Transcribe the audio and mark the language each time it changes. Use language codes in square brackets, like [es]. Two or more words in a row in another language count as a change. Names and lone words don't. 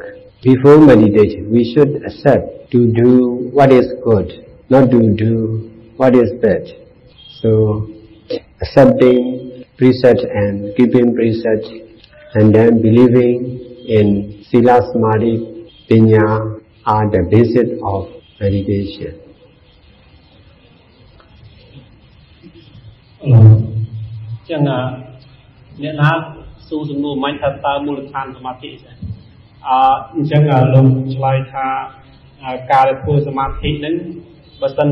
[en] Before meditation, we should accept to do what is good, not to do what is bad. So, accepting preset and keeping preset, and then believing in Sila Samadhi Panya are the basis of meditation. [km] ចឹងអ្នកណាសួរសំណួរមិញថាតើមូលដ្ឋានសមាធិអញ្ចឹងលោកឆ្លើយថាការធ្វើសមាធិហ្នឹងបើសិន